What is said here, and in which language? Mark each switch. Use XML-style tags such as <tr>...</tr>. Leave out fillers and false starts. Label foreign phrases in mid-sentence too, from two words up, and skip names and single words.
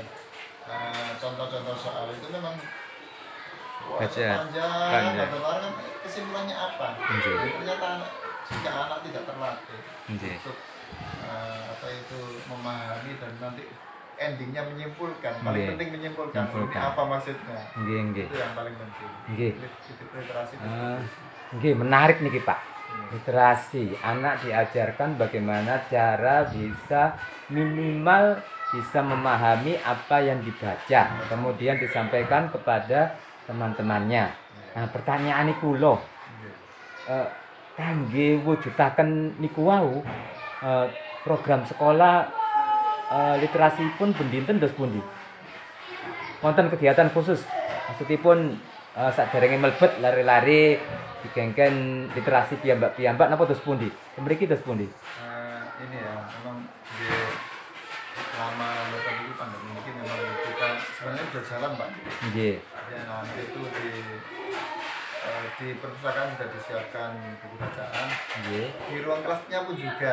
<id>Contoh-contoh soal itu memang panjang, kan kesimpulannya apa? Ternyata jika anak tidak terlatih untuk memahami dan nanti endingnya menyimpulkan, paling penting menyimpulkan ini apa maksudnya. Itu yang paling penting. Literasi. Nggih, menarik niki Pak. Literasi, anak diajarkan bagaimana cara bisa minimal bisa memahami apa yang dibaca, kemudian disampaikan kepada teman-temannya. Nah, pertanyaan niku lho.</id> <jv>Kangge wujudaken niku wau program sekolah literasi pun bendinten dos pundi? Wonten kegiatan khusus. Maksudipun saderenge mlebet lari-lari digengken literasi piyambak napa dos pundi? Mriki dos pundi?</jv> <id>Ini ya, memang di selama pandemi ini memang kita sebenarnya sudah jalan Pak. Nggih. Ya, nanti itu di perpustakaan sudah disiapkan buku bacaan. Nggih. Di ruang kelasnya pun juga.</id>